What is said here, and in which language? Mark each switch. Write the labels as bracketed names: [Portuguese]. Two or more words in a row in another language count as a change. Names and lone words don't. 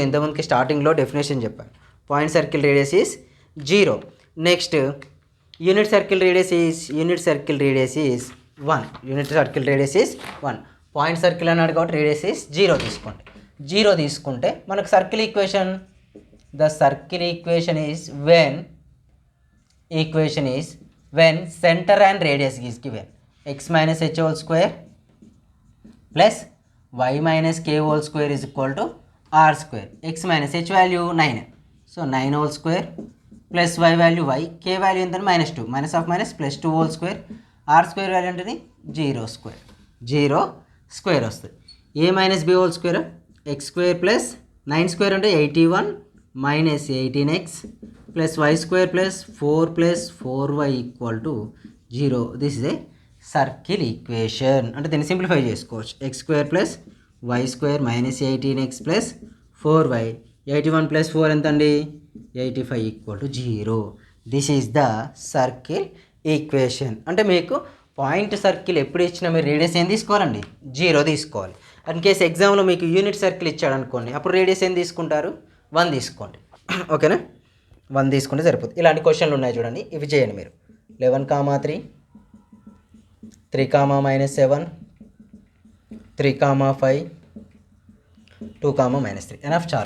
[Telugu] ఇంతకుముందుకి స్టార్టింగ్లో డెఫినేషన్ చెప్పాను. [English] point circle radius is 0. next unit circle radius is 1. point circle [Telugu] అన్నాడు కాబట్టి [English] radius is 0 [Telugu] తీసుకోండి. 0 తీసుకుంటే మనకు [English] circle equation, the circle equation is when center and radius is given x minus h whole square plus y minus k whole square is equal to r square. X minus h value 9, so 9 whole square plus y value y, k value ఎంత -2, minus of minus plus 2 whole square, r square value అంటే 0 square వస్తుంది. a minus b whole square x square plus 9 square అంటే 81 minus 18x plus y square plus 4 plus 4y equal to 0. This is a circle equation. [Telugu] అంటే దీన్ని సింప్లిఫై చేసుకోవచ్చు. [English] x square plus y square minus 18x plus 4y, 81 plus 4 [Telugu] ఎంత అండి [English] 85 equal to 0. This is the circle equation. [Telugu] అంటే మీకు [English] point circle [Telugu] ఎప్పుడు ఇచ్చినా మీరు రేడియస్ ఏం తీసుకోవాలండి 0 తీసుకోవాలి. [English] in case [Telugu] ఎగ్జామ్లో మీకు [English] unit circle [Telugu] ఇచ్చాడు అనుకోండి, అప్పుడు రేడియస్ ఏం తీసుకుంటారు 1 తీసుకోండి. ఓకేనా, 1 తీసుకుంటే సరిపోతుంది. ఇలాంటి క్వశ్చన్లు ఉన్నాయి చూడండి, ఇవి చేయండి మీరు. 11, 3, 3, -7, 3, 5, 2, -3 ఎనఫ్ చాలు.